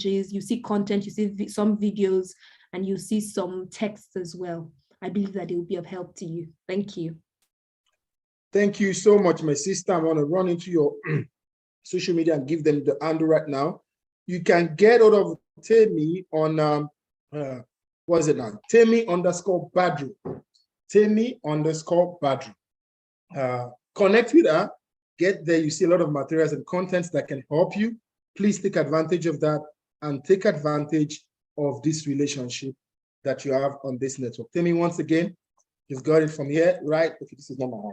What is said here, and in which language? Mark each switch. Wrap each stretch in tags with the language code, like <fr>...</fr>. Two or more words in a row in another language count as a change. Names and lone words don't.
<en>You see content, you see some videos, and you see some text as well. I believe that they will be of help to you. Thank you. Thank you so much, my sister. I'm going to run into your social media and give them the handle right now. You can get out of Temi on, what is it now? Temi_Badru. Temi_Badru. Connect with her. Get there. You see a lot of materials and contents that can help you. Please take advantage of that and take advantage of this relationship that you have on this network. Temi, once again, you've got it from here, right? Okay, this is not my heart.</en>